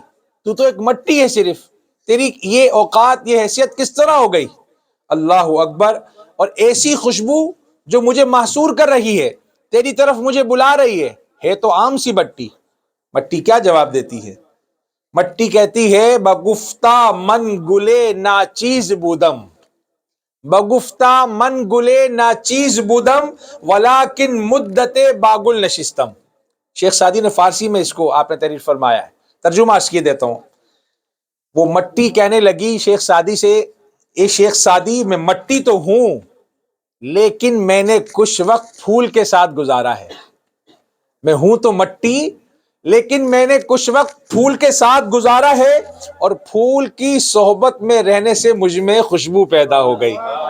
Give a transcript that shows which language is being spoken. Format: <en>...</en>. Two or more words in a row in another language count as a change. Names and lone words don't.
<ur>تو ایک مٹی ہے صرف، تیری یہ اوقات یہ حیثیت کس طرح ہو گئی؟ اللہ اکبر۔ اور ایسی خوشبو جو مجھے محصور کر رہی ہے، تیری طرف مجھے بلا رہی ہے تو عام سی مٹی۔ مٹی کیا جواب دیتی ہے؟ مٹی کہتی ہے</ur> <fa>بگفتہ من گلے ناچیز بودم، بگفتہ من گلے ناچیز بودم ولیکن مدت باگل نشستم۔</fa> <ur>شیخ سعدی نے فارسی میں اس کو آپ نے تحریر فرمایا ہے، ترجمہ عرض کیے دیتا ہوں۔ وہ مٹی کہنے لگی شیخ سعدی سے، اے شیخ سعدی میں مٹی تو ہوں لیکن میں نے کچھ وقت پھول کے ساتھ گزارا ہے۔ میں ہوں تو مٹی لیکن میں نے کچھ وقت پھول کے ساتھ گزارا ہے، اور پھول کی صحبت میں رہنے سے مجھ میں خوشبو پیدا ہو گئی۔</ur>